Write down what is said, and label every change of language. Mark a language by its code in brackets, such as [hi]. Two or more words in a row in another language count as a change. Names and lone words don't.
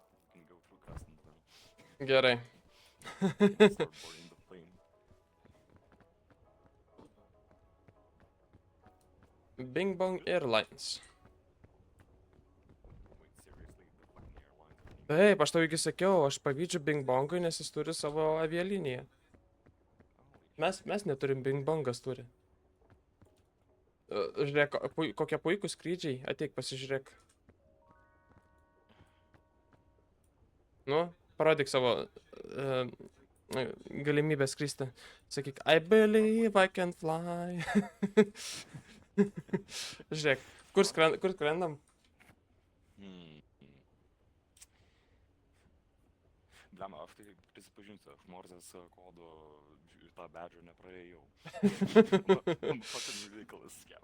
[en] We can go through customs now. [lt] Gerai. [en] Start boarding the plane. Bing Bong Airlines. Wait, seriously? The fucking airlines? [lt] Taip, aš tau iki sakiau, aš pavydžiu Bing Bongui, nes jis turi savo avialiniją. [en] Holy shit. [lt] Mes neturim, Bing Bongas turi. Žiūrėk, kokie puikūs skrydžiai. Ateik, pasižiūrėk. Nu, parodyk savo galimybę skristi. Sakyk, [en] I believe I can fly. [lt] Žiūrėk, kur skrendam? Blema, aš tai prisipažinsiu, aš Morzės kodo tą bedžą nepraėjau. [en] Fucking ridiculous scout.